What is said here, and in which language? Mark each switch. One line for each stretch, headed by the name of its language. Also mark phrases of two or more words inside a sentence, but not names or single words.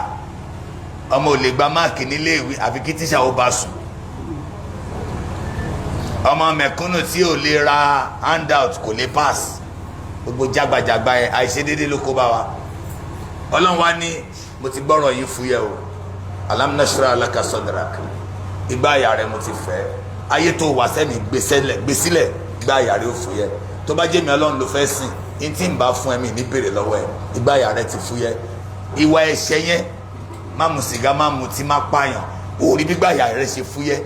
Yoruba: ọmọ ò lè gba máàkì nílé ìwé àfi kí tíṣà ó bá sùn. ọmọ mẹ̀kúnnù tí ò lè ra handout kò lè pass. gbogbo jágbajàgba yẹn àìṣedéédé ló kó bá wa. Ọlọ́run wa ní mo ti gbọ́rọ̀ yìí fúyẹ́ o,
Arabic: ألم نشرح لك صدرك,
Yoruba: ìgbà àyà rẹ mo ti fẹ́, ayé tó wà sẹ́mi gbé sílẹ̀, ìgbà àyà rẹ ó fúyẹ́. tó bá jẹ́ mi Ọlọ́run ló fẹ́ sìn, ní tí ń bá fún ẹ̀mí ní bèrè lọ́wọ́ ẹ̀, ìgbà àyà rẹ ti fúyẹ́. ìwà ẹ̀ṣẹ̀ yẹn, má mu sìgá, má mu tí, má pààyàn, orí gbígbà àyà rẹ ṣe fúyẹ́.